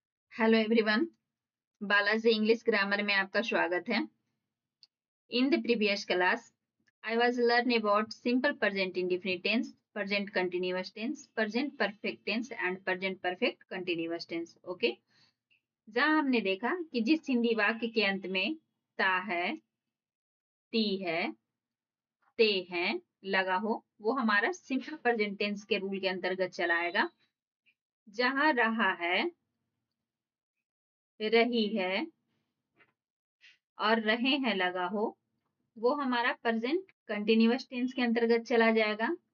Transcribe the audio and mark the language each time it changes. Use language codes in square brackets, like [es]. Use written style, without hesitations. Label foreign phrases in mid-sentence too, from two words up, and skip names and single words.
[en] Hello everyone, [hi] बालाजी इंग्लिश ग्रामर में आपका स्वागत है। [en] In the previous class, I was learning about simple present indefinite tense, present continuous tense, present perfect tense and present perfect continuous tense. Okay? [hi] जहां हमने देखा कि जिस हिंदी वाक्य के अंत में ता है, ती है, ते है लगा हो, वो हमारा [en] simple present tense [hi] के रूल के अंतर्गत चलाएगा। जहां रहा है, रही है और रहे हैं लगा हो, वो हमारा [en] present continuous tense [hi] के अंतर्गत चला जाएगा।